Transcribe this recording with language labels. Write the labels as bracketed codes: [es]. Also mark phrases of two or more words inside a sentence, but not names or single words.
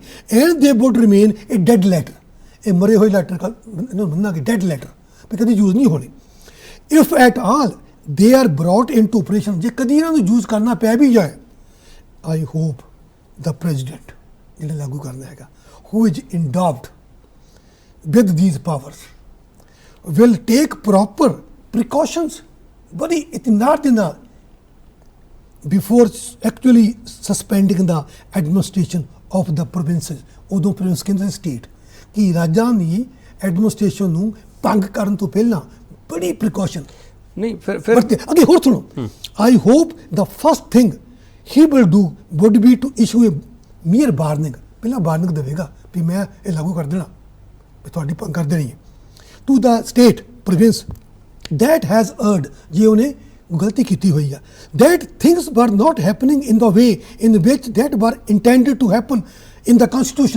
[en] and they would remain a dead letter, [pa] ਇਹ ਮਰੇ ਹੋਏ ਲੈਟਰ ਇਹਨੂੰ ਮੰਨਾਂਗੇ [en] dead letter, [pa] ਵੀ ਕਦੀ ਯੂਜ਼ ਨਹੀਂ ਹੋਣੇ। [en] if at all they are brought into operation, [pa] ਜੇ ਕਦੀ ਇਹਨਾਂ ਨੂੰ ਯੂਜ਼ ਕਰਨਾ ਪੈ ਵੀ ਜਾਏ, [en] I hope the president [pa] ਜਿਹੜਾ ਲਾਗੂ ਕਰਨਾ ਹੈਗਾ, [en] who is endowed with these powers will take proper precautions very [pa] ਇਤਨਾਰ ਦੇ ਨਾਲ [en] before actually suspending the administration of the provinces। [pa] ਉਦੋਂ ਪ੍ਰੋਵਿੰਸ ਕਹਿੰਦੇ ਸਟੇਟ, ਕਿ ਰਾਜਾਂ ਦੀ ਐਡਮਿਨਿਸਟ੍ਰੇਸ਼ਨ ਨੂੰ ਭੰਗ ਕਰਨ ਤੋਂ ਪਹਿਲਾਂ ਬੜੀ ਪ੍ਰੀਕਾਸ਼ਨ ਨਹੀਂ। ਫਿਰ ਅੱਗੇ ਹੋਰ ਸੁਣੋ, [en] I hope the first thing he will do would be to issue a mere warning। [pa] ਪਹਿਲਾਂ ਵਾਰਨਿੰਗ ਦੇਵੇਗਾ ਵੀ ਮੈਂ ਇਹ ਲਾਗੂ ਕਰ ਦੇਣਾ, ਵੀ ਤੁਹਾਡੀ ਭੰਗ ਕਰ ਦੇਣੀ ਹੈ। [en] to the state province that has erred, [pa] ਜੇ ਉਹਨੇ ਗਲਤੀ ਕੀਤੀ ਹੋਈ ਆ, [en] that things were not happening in the way in which that were intended to happen in the constitution.